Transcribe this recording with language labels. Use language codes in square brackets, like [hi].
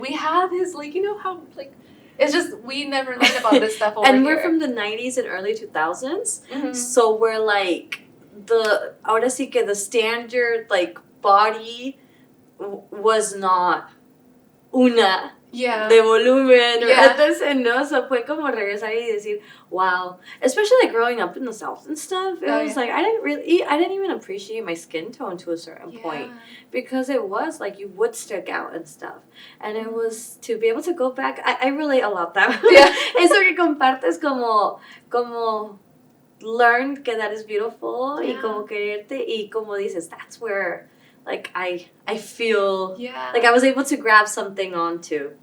[en] We have this, like, you know how, like, it's just, we never learned about this stuff over and here. we're from the 90s and early 2000s, so we're like, [es] ahora sí que [en] the standard, like, body was not [es] una de volumen. [en] Yeah. [es] Entonces, no, so fue como regresar y decir, wow. [en] Especially, like, growing up in the South and stuff, it was like, I didn't even appreciate my skin tone to a certain point. Because it was, like, you would stick out and stuff. And it was, to be able to go back, I relate a lot that. [es] Eso que compartes como [en] learn que that is beautiful [es] y como quererte y como dices, [en] that's where, like, I feel like I was able to grab something onto.